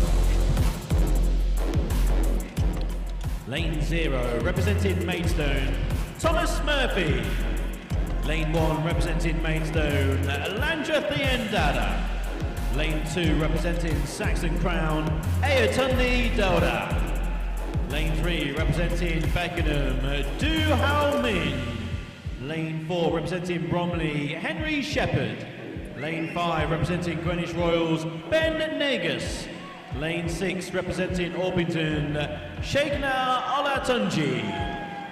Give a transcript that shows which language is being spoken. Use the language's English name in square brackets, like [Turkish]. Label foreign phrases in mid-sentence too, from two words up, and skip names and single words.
[English] Lane 0 representing Maidstone, Thomas Murphy. Lane 1 representing Maidstone, Lanja Thiendada. Lane 2 representing Saxon Crown, Ayatundi Dauda. Lane 3 representing Beckenham, Du Hao Min. Lane 4 representing Bromley, Henry Shepherd. Lane 5 representing Greenwich Royals, Ben Negus. Lane 6 representing Orpington, Sheikna Olatunji.